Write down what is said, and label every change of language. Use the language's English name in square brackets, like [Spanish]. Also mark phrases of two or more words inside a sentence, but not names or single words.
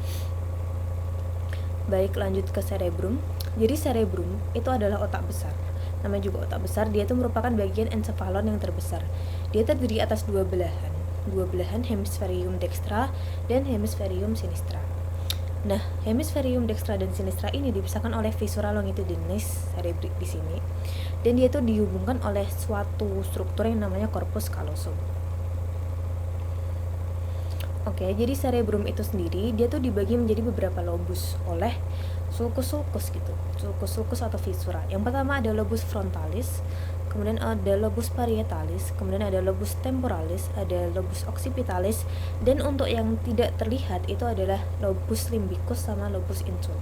[Indonesian] Baik, lanjut ke cerebrum. Jadi cerebrum itu adalah otak besar. Namanya juga otak besar, dia itu merupakan bagian encephalon yang terbesar. Dia terdiri atas 2 belahan, hemisferium dextra dan hemisferium sinistra. Nah, hemisferium dextra dan sinistra ini dipisahkan oleh viscera longitudinis cerebri di sini. Dan dia itu dihubungkan oleh suatu struktur yang namanya corpus callosum. Oke, jadi cerebrum itu sendiri dia tuh dibagi menjadi beberapa lobus oleh sulcus gitu. Sulcus atau viscera. Yang pertama ada lobus frontalis, kemudian ada lobus parietalis, kemudian ada lobus temporalis, ada lobus occipitalis, dan untuk yang tidak terlihat itu adalah lobus limbicus sama lobus insula.